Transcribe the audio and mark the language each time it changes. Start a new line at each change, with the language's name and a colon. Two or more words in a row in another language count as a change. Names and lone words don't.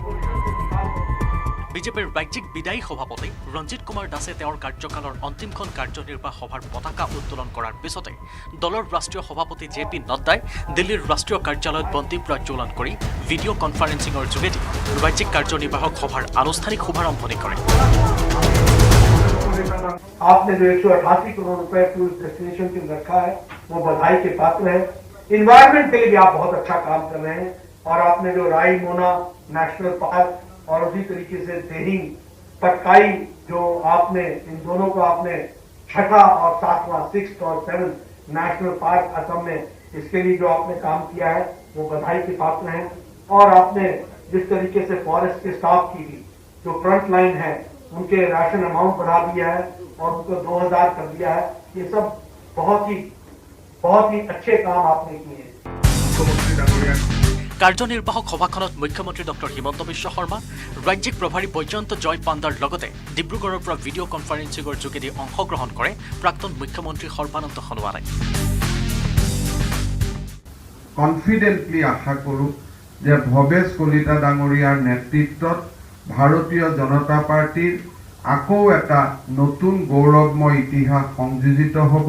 Assamese: বিজেপিৰ ৰাজ্যিক বিদায়ী সভাপতি ৰঞ্জিত কুমাৰ দাসে তেওঁৰ কাৰ্যকালৰ অন্তিমখন কাৰ্যনিৰ্বাহ সভাৰ পতাকা উত্তোলন কৰাৰ পিছতে দলৰ ৰাষ্ট্ৰীয় সভাপতি JP নাড্ডাই দিল্লীৰ ৰাষ্ট্ৰীয় কাৰ্যালয়ত বন্তি প্ৰজ্বলন কৰি
English: video conferencing
Assamese: যোগেদি ৰাজ্যিক কাৰ্যনিৰ্বাহক সভাৰ আনুষ্ঠানিক শুভাৰম্ভণি কৰে।
Hindi: आपने जो 188 करोड़ रुपए
English: tourist destination
Hindi: के रखा है वो बधाई के पात्र है। इन्वायरमेंट के लिए भी आप बहुत अच्छा काम कर रहे हैं और आपने जो राई मोना
English: national park
Hindi: और उसी तरीके से देहिंग पटकाई जो आपने इन दोनों को आपने छठा और सातवां 6th और 7th
English: national park
Hindi: असम में इसके लिए जो आपने काम किया है वो बधाई के पात्र हैं। और आपने जिस तरीके से फॉरेस्ट के स्टाफ की भी जो
English: front line
Hindi: है उनके
English: ration amount
Hindi: बढ़ा दिया है और उनको 2000 कर दिया है। ये सब बहुत ही अच्छे काम आपने किए हैं।
Assamese: কাৰ্যনিৰ্বাহক সভাখনত মুখ্যমন্ত্ৰী ডক্টৰ হিমন্ত বিশ্ব শৰ্মা, ৰাজ্যিক প্ৰভাৰী বৈজয়ন্ত জয় পাণ্ডাৰ লগতে ডিব্ৰুগড়ৰ পৰা
English: video conferencing
Assamese: যোগেদি অংশগ্ৰহণ কৰে প্ৰাক্তন মুখ্যমন্ত্ৰী সৰ্বানন্দ সোণোৱালে। কনফিডেন্টলি আশা কৰোঁ যে ভৱেশ কলিতা ডাঙৰীয়াৰ নেতৃত্বত ভাৰতীয় জনতা পাৰ্টিৰ আকৌ এটা নতুন গৌৰৱময় ইতিহাস সংযোজিত হ'ব।